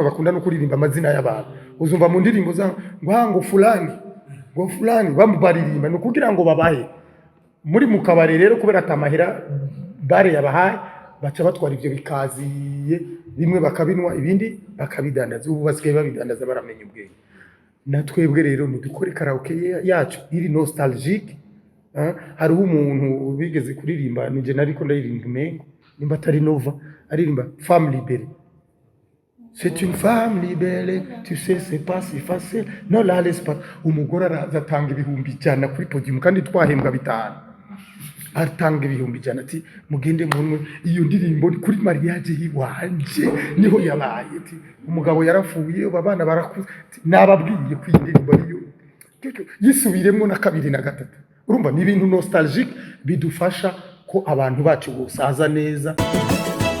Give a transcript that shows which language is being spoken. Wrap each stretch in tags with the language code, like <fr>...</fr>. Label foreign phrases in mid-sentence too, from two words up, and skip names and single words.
<rn>bakunda no kuririmba amazina y'abantu uzumva mu ndirimbo za ngo fulani bamubaririmba no kugira ngo babahe muri mukabare rero kubera atamahera bare yabahaye baca batwara ivyo bikaziye bimwe bakabinwa ibindi bakabidandaza ubu basigaye babidandaza baramenye ubwenge natwebwe rero nidukore karaoke yacu iri nostalgique hari umuntu bigeze kuririmba nije nariko ndaririmba umengo nimba atari Nova aririmba</rn> <fr>femme libérée. C'est une femme libérée, tu sais c'est pas si facile, non la laisse pas.</fr> <rn>Umugore arazatanga ibihumbi ijana kuri podium kandi twahembwa bitanu atanga ibihumbi ijana ati mugende munwe iyo ndirimbo kuri mariage yiwanje niho yabaye ati umugabo yarafuye abana barakuze nababwiye kwindirimbo iyo yisubiremo na kabiri na gatatu urumva ni ibintu nostalgique bidufasha ko abantu bacu gusaza neza.</rn>